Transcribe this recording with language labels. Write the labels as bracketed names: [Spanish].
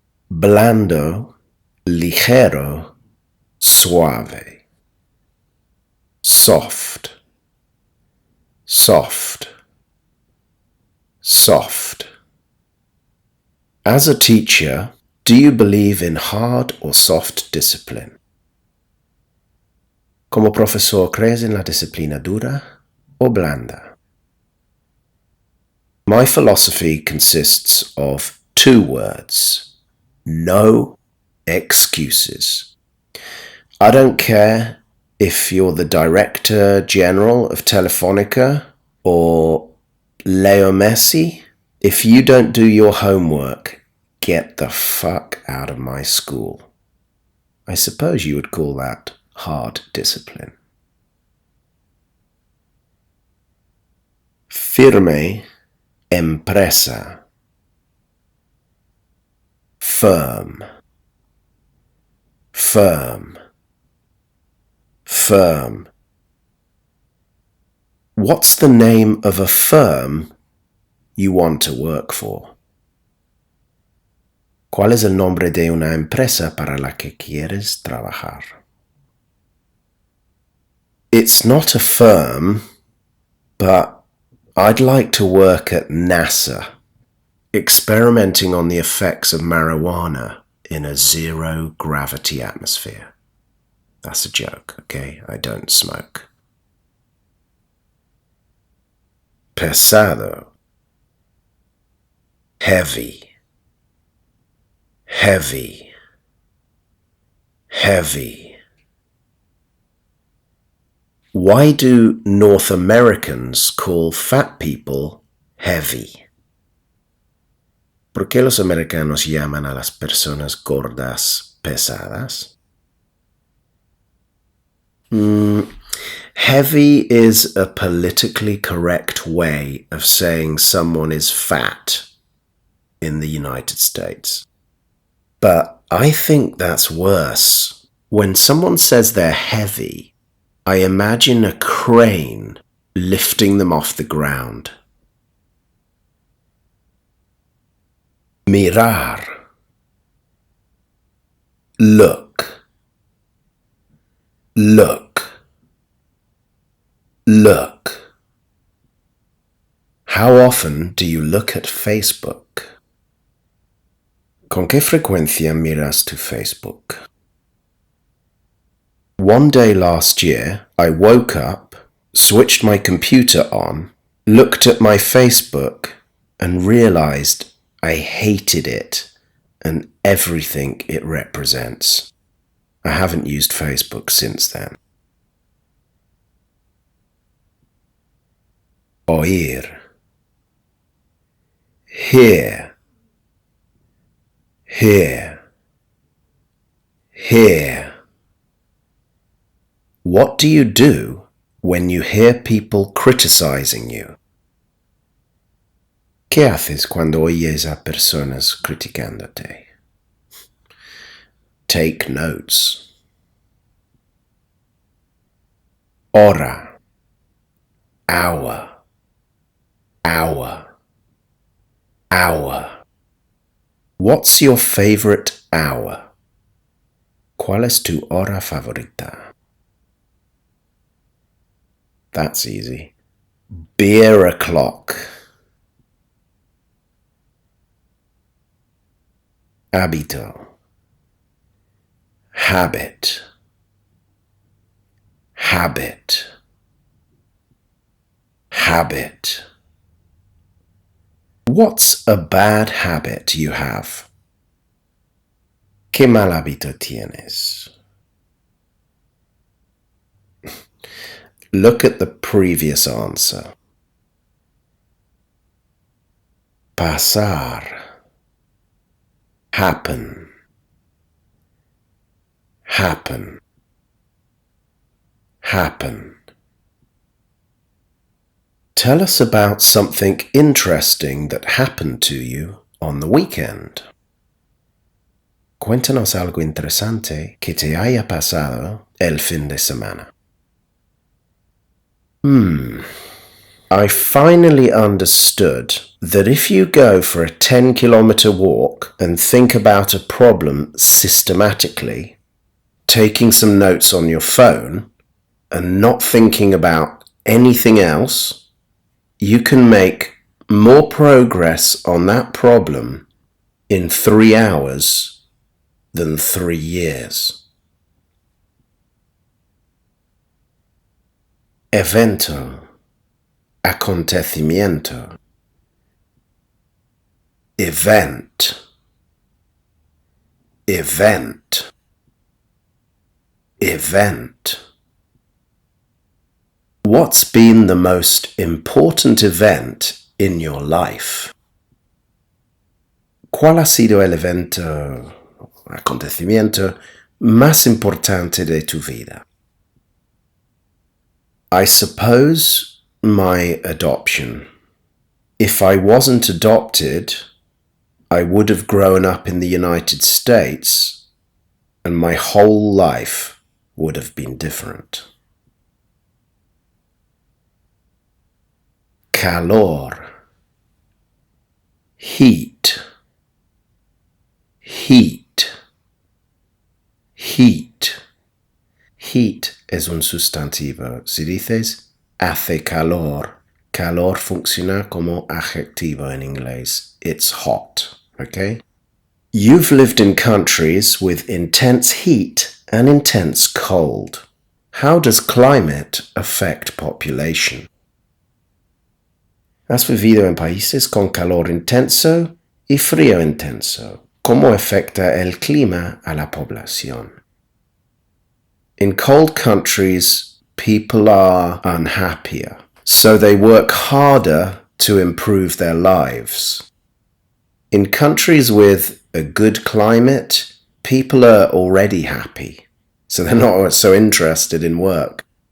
[Spanish] Blando, ligero, suave. [English] Soft, soft, soft. As a teacher, do you believe in hard or soft discipline? [Spanish] Como profesor, ¿crees en la disciplina dura o blanda? [English] My philosophy consists of 2 words. No excuses. I don't care if you're the Director General of Telefonica or Leo Messi. If you don't do your homework, get the fuck out of my school. I suppose you would call that hard discipline. [Spanish] Firme, empresa. [English] Firm, firm, firm. What's the name of a firm you want to work for? [Spanish] ¿Cuál es el nombre de una empresa para la que quieres trabajar? [English] It's not a firm, but I'd like to work at NASA, experimenting on the effects of marijuana in a zero-gravity atmosphere. That's a joke, okay? I don't smoke. [Spanish] Pesado. [English] Heavy. Heavy. Heavy. Why do North Americans call fat people heavy? [Spanish] ¿Por qué los americanos llaman a las personas gordas pesadas? [English] Heavy is a politically correct way of saying someone is fat in the United States. But I think that's worse. When someone says they're heavy, I imagine a crane lifting them off the ground. mirar, look, look, look. How often do you look at Facebook? [Spanish] ¿Con qué frecuencia miras tu Facebook? [English] One day last year, I woke up, switched my computer on, looked at my Facebook, and realized I hated it and everything it represents. I haven't used Facebook since then. Oír. Hear. Hear. Hear. What do you do when you hear people criticizing you? [Spanish] ¿Qué haces cuando oyes a personas criticándote? [English] Take notes. Hora. Hour. Hour. Hour. What's your favorite hour? [Spanish] ¿Cuál es tu hora favorita? [English] That's easy. Beer o'clock. Hábito. Habit. Habit. Habit. What's a bad habit you have? [Spanish] ¿Qué mal hábito tienes? [English] Look at the previous answer. Pasar. Happen. Happen. Happen. Tell us about something interesting that happened to you on the weekend. [Spanish] Cuéntanos algo interesante que te haya pasado el fin de semana. [English] I finally understood that if you go for a 10-kilometer walk and think about a problem systematically, taking some notes on your phone and not thinking about anything else, you can make more progress on that problem in 3 hours than 3 years. [Spanish] Evento. Acontecimiento. [English] Event. Event. Event. What's been the most important event in your life? [Spanish] ¿Cuál ha sido el evento, acontecimiento más importante de tu vida? [English] I suppose my adoption. If I wasn't adopted, I would have grown up in the United States, and my whole life would have been different. Calor. Heat. Heat. Heat. [Spanish] Heat es un sustantivo. Si dices hace calor, calor funciona como adjetivo en inglés. [English] It's hot, okay? You've lived in countries with intense heat and intense cold. How does climate affect population? [Spanish] Has vivido en países con calor intenso y frío intenso. ¿Cómo afecta el clima a la población? [English] In cold countries, people are unhappier, so they work harder to improve their lives. In countries with a good climate, people are already happy, so they're not so interested in work.